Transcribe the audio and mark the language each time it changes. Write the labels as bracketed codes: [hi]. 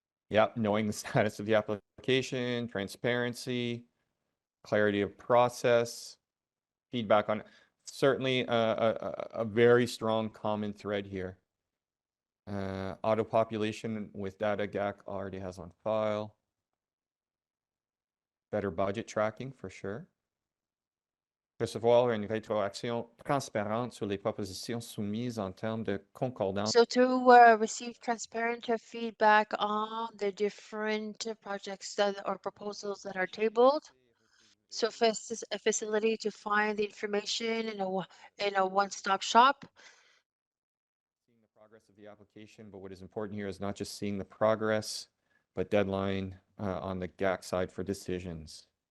[en] Yep, knowing the status of the application, transparency, clarity of process, feedback on it. Certainly a very strong common thread here. Auto population with data GAC already has on file. Better budget tracking for sure. [fr] Recevoir une rétroaction transparente sur les propositions soumises en termes de concordance. [en] So to receive transparent feedback on the different projects or proposals that are tabled. So a facility to find the information in a one-stop shop. Seeing the progress of the application, but what is important here is not just seeing the progress, but deadline on the GAC side for decisions.